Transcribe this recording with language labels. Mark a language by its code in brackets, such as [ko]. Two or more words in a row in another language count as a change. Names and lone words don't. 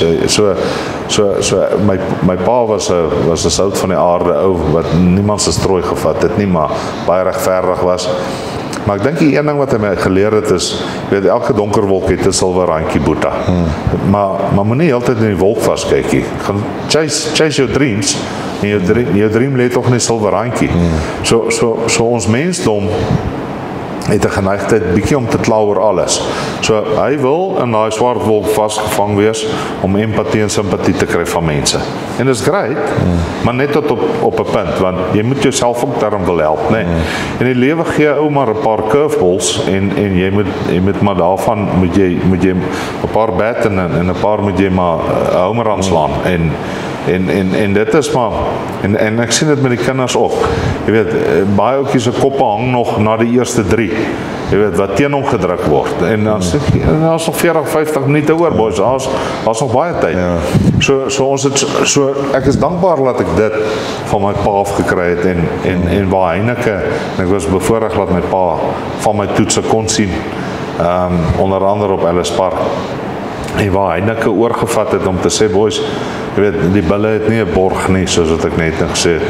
[af] So my pa was 'n sout van die aarde ou wat niemand se strooi gevat het nie, maar baie regverdig was. Maar ek dink die een ding wat hy my geleer het is, weet elke donker wolk het 'n silwer randjie boeta. Maar moenie heeltyd in die wolk vaskyk nie. [en] Gaan chase your dreams. [af] En jou dream lê tog in 'n silwer randjie. So ons mensdom het 'n geneigtheid bietjie om te kla oor alles. So hy wil in daai swart wolk vasgevang wees om empatie en simpatie te kry van mense. En dit is great, maar net tot op 'n punt, want jy moet jouself ook daarom wil help, né? En die lewe gee ou maar 'n paar curveballs en jy moet maar daarvan moet jy 'n paar bat en 'n paar moet jy maar [en] home run [af] slaan en dit is maar en ek sien dit met die kinders ook. Jy weet, baie ouetjies se koppe hang nog na die eerste 3. jy weet, wat teen hom gedruk word. En dan sê ons nog 40-50 minute oor, boys, daar's nog baie tyd. So ek is dankbaar dat ek dit van my pa af gekry het en waar Heineke, en ek was bevoorreg dat my pa van my toetse kon sien, onder andere op Ellis Park, en waar Heineke oorgevat het om te sê, boys, jy weet, die bulle het nie 'n borg nie, soos wat ek net gesê het.